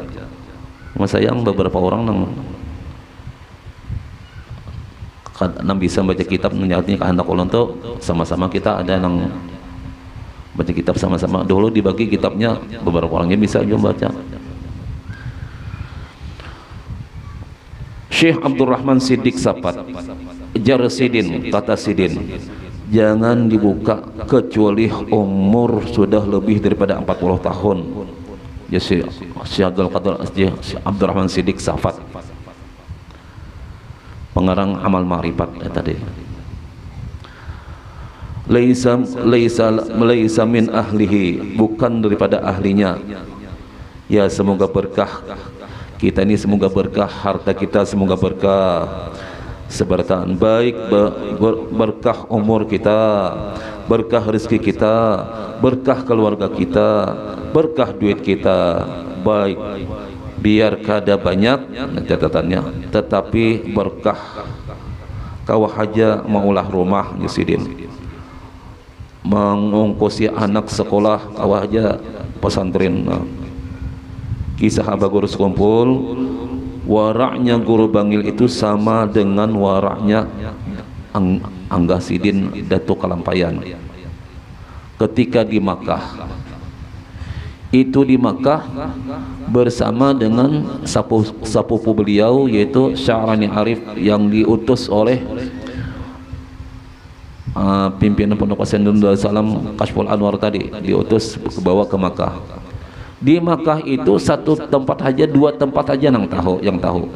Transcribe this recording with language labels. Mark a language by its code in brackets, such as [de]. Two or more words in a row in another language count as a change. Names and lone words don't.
[bjn] Mas sayang beberapa orang nang bisa baca kitab menyatakan kehendak ulun tuh sama-sama kita ada nang baca kitab sama-sama. [id] Dulu dibagi kitabnya beberapa orangnya bisa juga baca. Syekh Abdurrahman Siddiq Sapat jar Sidin, kata Sidin, jangan dibuka kecuali umur sudah lebih daripada 40 tahun. Ya Syekh Abdurrahman Siddiq Sapat, pengarang amal ma'rifat tadi. [ar] ليس من أهله, [id] bukan daripada ahlinya. Ya semoga berkah kita ini, semoga berkah harta kita, semoga berkah sebertaan baik, berkah umur kita, berkah rezeki kita, berkah keluarga kita, berkah duit kita. Baik, biar kada banyak catatannya, tetapi berkah. [bjn] Kawah haja maulah rumah Yusidin, mengongkosi anak sekolah, kawah haja pesantren. [id] Kisah abah guru sekumpul, waraknya guru Bangil itu sama dengan waraknya Angga Sidin Datuk Kalampayan ketika di Makkah. Itu di Makkah bersama dengan sepupu beliau yaitu Sya'rani Arif yang diutus oleh pimpinan Pondok Pesantren Darussalam Kashful Anwar tadi, diutus bawa ke Makkah. Di Makkah itu satu tempat aja, dua tempat aja yang tahu.